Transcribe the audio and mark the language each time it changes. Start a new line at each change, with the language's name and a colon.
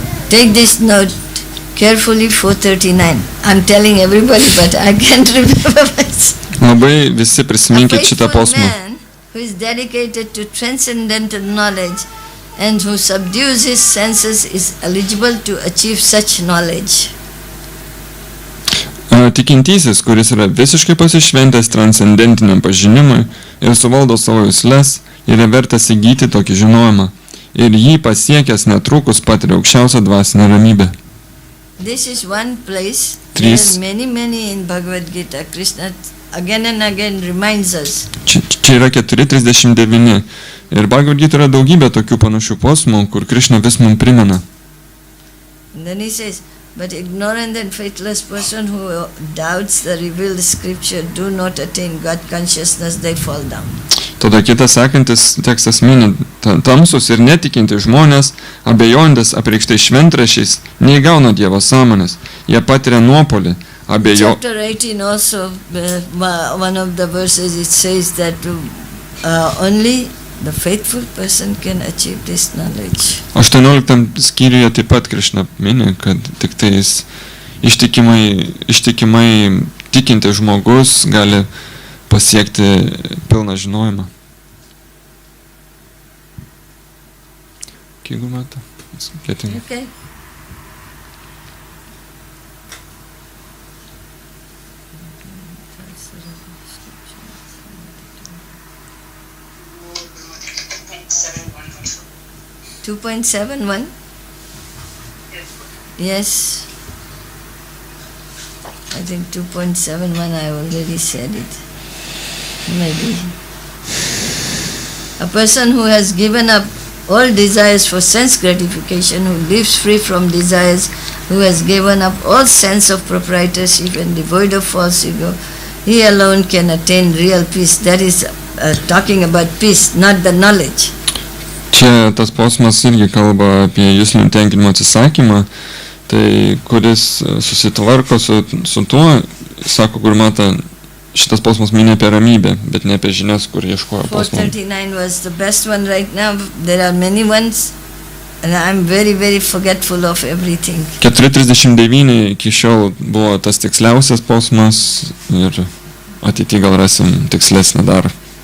English: Take this note carefully, 439. I'm telling everybody, but I can't remember myself.
Lithuanian: Labai visi prisiminkit šitą posmą.
English: Man who is dedicated to transcendental knowledge and who subdues his senses is eligible to achieve such knowledge.
Lithuanian: Tikintysis, kuris yra visiškai pasišventęs transcendentiniam pažinimui ir suvaldo savo jusles, yra vertas įgyti tokį žinojimą. Ir jį pasiekęs netrukus patiria aukščiausią dvasinę ramybę.
English: This is one place where many in Bhagavad Gita, Krishna again and again reminds us.
Lithuanian: Čia yra 4.39 ir Bhagavad Gita yra daugybė tokių panašių posmų, kur Krishna vis mums primena.
English: And then he says, but ignorant and faithless person who doubts the revealed scripture do not attain God consciousness, they fall down.
Lithuanian: Tada kitas sekantis tekstas mini, tamsus ir netikinti žmonės, abejojantis apreikštai šventrašiais, neįgauna Dievo sąmonės, jie patiria nuopolį,
English: Chapter 18 also, one of the verses, it says that only the faithful person can achieve this knowledge.
Lithuanian: 18 skyriuje taip pat Krišna mini, kad tik tais ištikimai tikinti žmogus gali pasiekti pilną žinojimą. Kiek metų?
English: Okay. .71? Yes. I think 2.71 I already said it. Maybe. A person who has given up all desires for sense gratification, who lives free from desires, who has given up all sense of proprietorship and devoid of false ego, he alone can attain real peace. That is talking about peace, not the knowledge.
Lithuanian: Čia tas posmas irgi kalba apie juslinių tenkinimo atsisakymą, tai kuris susitvarko su tuo, sako Gurumata, šitas posmas mini apie ramybę, bet ne apie žinias, kur ieškojo posmo.
English: 439 was the best one right now. There are many ones, and I'm very, very forgetful of everything.
Lithuanian: 439 iki šiol buvo tas tiksliausias posmas ir ateityje gal rasim tikslesnį dar.